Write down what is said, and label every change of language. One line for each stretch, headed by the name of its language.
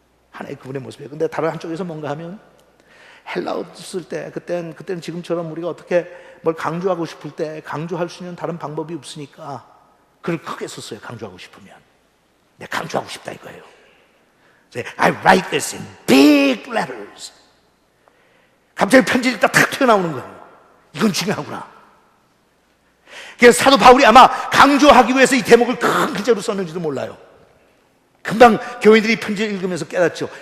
Korean: 하나의 그분의 모습이에요. 근데 다른 한쪽에서 뭔가 하면 헬라어 쓸 때 그때는 지금처럼 우리가 어떻게 뭘 강조하고 싶을 때 강조할 수 있는 다른 방법이 없으니까 글을 크게 썼어요. 강조하고 싶으면. 내가 강조하고 싶다 이거예요.
English: I write this in big letters.
Korean: 갑자기 편지 읽다 탁 튀어나오는 거예요. 이건 중요하구나. 그래서 사도 바울이 아마 강조하기 위해서 이 대목을 큰 글자로 썼는지도 몰라요. 금방 교인들이 편지를 읽으면서 깨닫죠.